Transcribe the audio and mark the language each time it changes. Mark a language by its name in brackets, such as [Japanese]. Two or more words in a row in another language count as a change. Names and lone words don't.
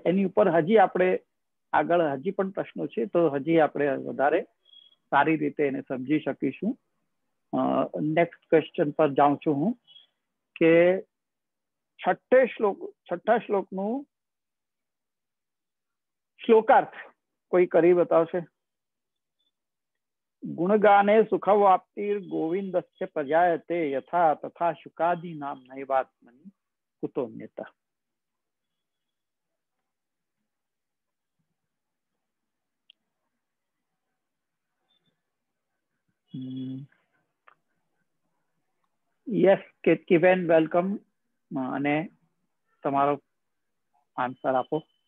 [Gujarati] એની ઉપર હજી આપણે આગળ હજી પણ પ્રશ્નો છે, તો હજી આપણે વધારે સારી રીતે એને સમજી શકીશું। [English] next question [Gujarati] પર જાઉં છું હું કે છઠ્ઠા શ્લોકનું શ્લોકાર્થ કોઈ કરી બતાવશે? [Sanskrit] गुणगाने सुखवाप्तिर गोविंदस्य प्रजायते यथा तथा शुकादि नाम नैवात्मनि कुतोन्यता। [English] yes केतकीबेन welcome, [Gujarati] અને તમારો આન્સર આપો।